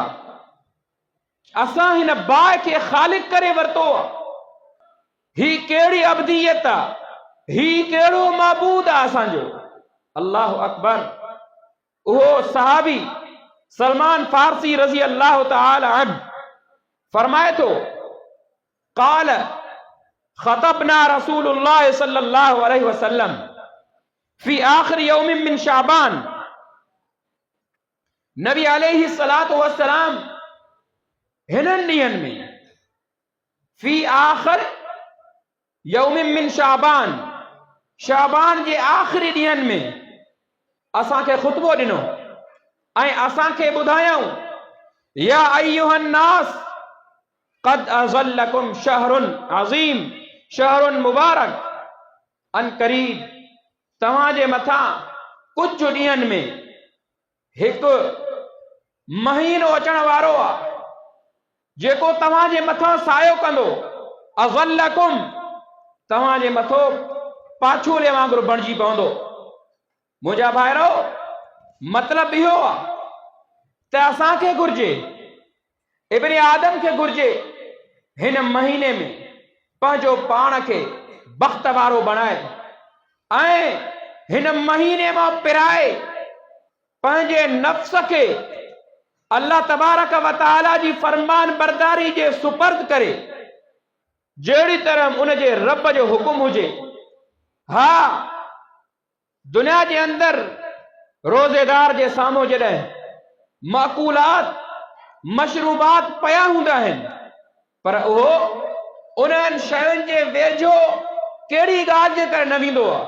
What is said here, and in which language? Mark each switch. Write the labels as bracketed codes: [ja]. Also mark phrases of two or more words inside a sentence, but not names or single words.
[sd] असां हिन बाह खे ख़ालिक करे वरितो आहे। ही कहिड़ी अबदियत आहे, ही कहिड़ो माबूद आहे असांजो। [ar] الله أكبر. [sd] उहो सहाबी सलमान फारसी [ar] رضي الله تعالى عنه [sd] फरमाए थो, [ar] قال خطبنا رسول الله صلى الله عليه وسلم في آخر يوم من شعبان. نبي عليه الصلاة والسلام [sd] हिननि ॾींहंनि में [ar] في آخر يوم من شعبان, [sd] शाबान जे आख़िरी ॾींहंनि में असांखे ख़ुतबो ॾिनो ऐं असांखे ॿुधायऊं, [ar] يا أيها الناس قد أظلكم شهر عظيم شهر مبارك عن قريب. [sd] तव्हांजे मथां कुझु ॾींहंनि में हिकु महीनो अचण वारो आहे जेको तव्हांजे मथां सायो कंदो। अज़ल्लकुम, तव्हांजे मथो पाछोले वांगुरु बणिजी पवंदो। मुंहिंजा भाइरो, मतिलबु इहो आहे त असांखे घुर्जे, इब्ने आदम खे घुर्जे, हिन महीने में पंहिंजो पाण खे बख़्त वारो बणाए ऐं हिन महीने मां पिराए पंहिंजे नफ्स खे [ar] الله تبارك و تعالى [sd] जी फरमान बरदारी जे सुपर्द करे, जहिड़ी तरह उन जे रब जो हुकुम हुजे। हा, दुनिया जे अंदरि रोज़ेदार जे साम्हूं जॾहिं माकूलात, मशरूबात पया हूंदा आहिनि, पर उहो उन्हनि शयुनि जे वेझो कहिड़ी ॻाल्हि जे करे न वेंदो आहे?